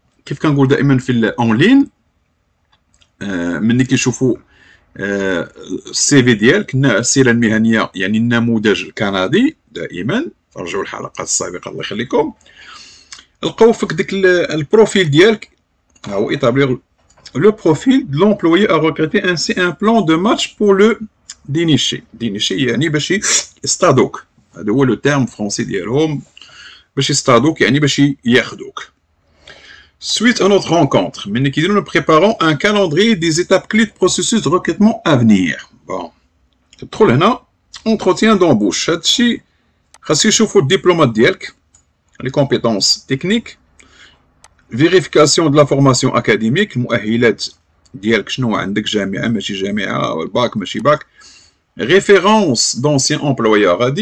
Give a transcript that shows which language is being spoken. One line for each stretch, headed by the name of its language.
Arabic: كيف كنقول دائما في الاونلاين، ملي كيشوفوا السي في ديالك، السيره المهنيه يعني النموذج الكندي، دائما رجعوا الحلقات السابقه الله يخليكم، لقاو فيك ديك البروفيل ديالك.
French: ها هو établir le profil de l'employé à recruter ainsi un plan de match pour le dénicher
Arabic: يعني باش يصطادوك، هذا هو لو تيرم فرونسي ديالهم، باش يصطادوك يعني باش ياخذوك.
French: Suite à notre rencontre, nous préparons un calendrier des étapes clés de processus de recrutement à venir. Bon.
Arabic: تدخل هنا
French: entretien d'embauche.
Arabic: هادشي خاصو يشوفوا الدبلومات ديالك،
French: les compétences techniques, vérification de la formation académique،
Arabic: المؤهلات ديالك شنو عندك، جامعة ماشي جامعة، الباك ماشي باك،
French: référence d'anciens employeurs.